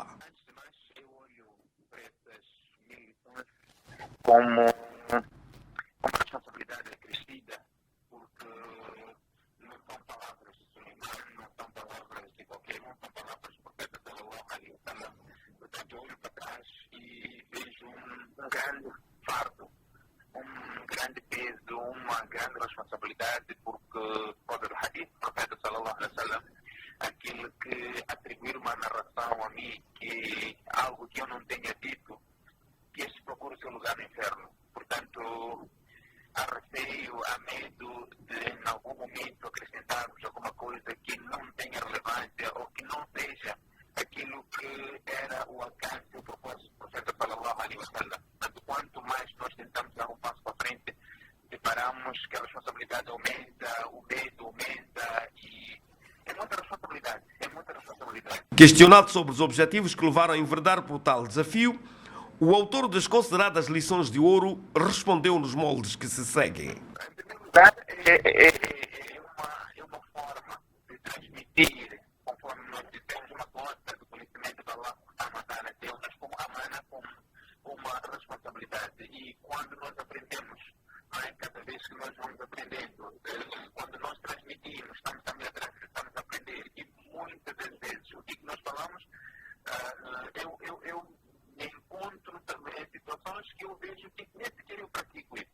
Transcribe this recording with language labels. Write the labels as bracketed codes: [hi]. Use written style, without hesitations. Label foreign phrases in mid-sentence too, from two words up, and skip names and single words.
[pt] Antes de mais, eu olho para essas 1000 lições como uma responsabilidade acrescida, porque não são palavras de Suleiman, não são palavras de qualquer um, são palavras do profeta [ar] صلى الله عليه وسلم. [pt] Portanto, eu olho para trás e vejo um grande fardo, um grande peso, uma grande responsabilidade, porque pode o hadith do profeta [ar] صلى الله عليه وسلم, [pt] aquilo que atribuir uma narração a mim, que algo que eu não tenha dito, que este procura o seu lugar no inferno. Portanto, há receio, há medo de em algum momento acrescentarmos alguma coisa que não tenha relevância ou que não seja aquilo que era o alcance e o propósito do profeta [ar] صلى الله عليه وسلم. [pt] Portanto, quanto mais nós tentamos dar um passo para frente, deparamos que a responsabilidade aumenta, o medo aumenta e é muita responsabilidade, Questionado sobre os objetivos que levaram a enverdar por tal desafio, o autor das consideradas lições de ouro respondeu nos moldes que se seguem. Em primeiro lugar, é uma forma de transmitir, conforme nós dizemos, uma gota do conhecimento da [ar] الله سبحانه وتعالى, [pt] Deus como amana, como uma responsabilidade. E quando nós aprendemos, cada vez que nós vamos aprendendo, quando nós transmitimos, estamos a aprender. E muitas das vezes, o que nós falamos, eu me encontro também em situações que eu vejo que nem sequer eu pratico isso.